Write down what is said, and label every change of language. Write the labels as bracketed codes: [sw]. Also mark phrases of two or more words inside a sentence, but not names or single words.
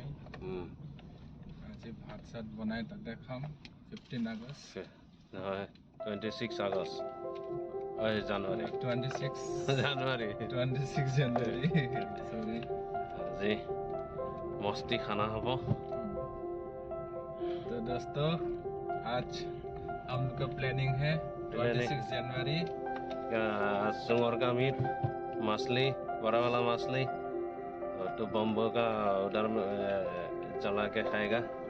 [as] আজি ভাত চাত বনাই তাতে খাম। 15 আগষ্ট নহয়, 26 আগষ্ট। জানুৱাৰী 26 জানুৱাৰী সরি। আজি [hi] मस्ती खाना [as] হ'ব। [hi] तो दोस्तों, आज हम लोग का प्लानिंग है 26 जनवरी। सुअर का मीट, मछली, बड़ा वाला मछली, और तो बम्बो का उधर जला के खाएगा।